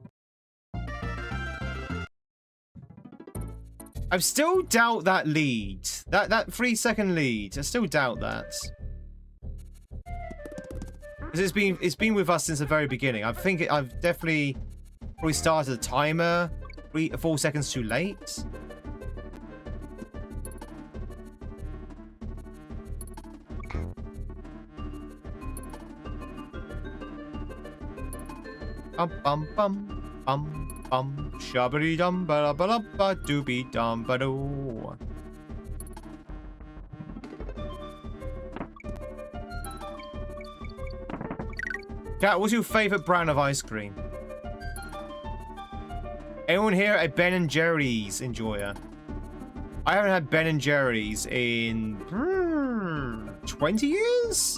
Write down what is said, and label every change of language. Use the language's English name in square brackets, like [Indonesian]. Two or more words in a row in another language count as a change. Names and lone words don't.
[English] I still doubt that lead. That 3-second lead. I still doubt that. Because it's been with us since the very beginning. I think I've definitely probably started a timer 4 seconds too late. Bum bum bum bum bum shabby dum ba ba ba doobie dum ba doo. Cat, what's your favorite brand of ice cream? Anyone here a Ben and Jerry's enjoyer? I haven't had Ben and Jerry's in 20 years?